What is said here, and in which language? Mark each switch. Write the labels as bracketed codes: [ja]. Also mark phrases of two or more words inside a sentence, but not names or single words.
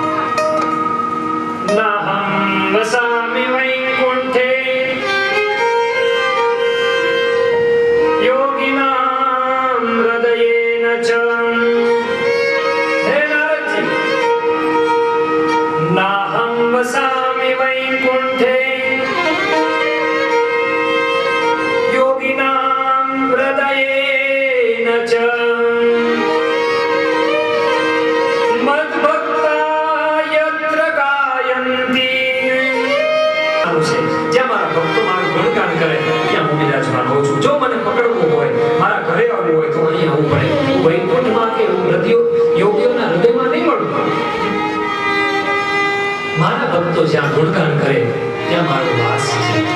[sa] નાહં વસામિ વૈકુંઠે યોગિનાં હૃદયેન ચ. [gu] હે નારદજી, [sa] નાહં વસામિ वैकुंठे योगिनां हृदयेन च मद्भक्ता यत्र गायन्ति। [gu] જ્યાં મારા ભક્તો મારું ગુણગાન કરે ત્યાં હું બિરાજમાન હોઉં છું. જો મને પકડવું હોય, મારા ઘરે આવવું હોય તો અહીં આવવું પડે. હું વૈકુંઠમાં કે યોગીઓના હૃદયમાં નહીં મળું. મારા ભક્તો જ્યાં ગુણગાન કરે ત્યાં મારો વાસ છે.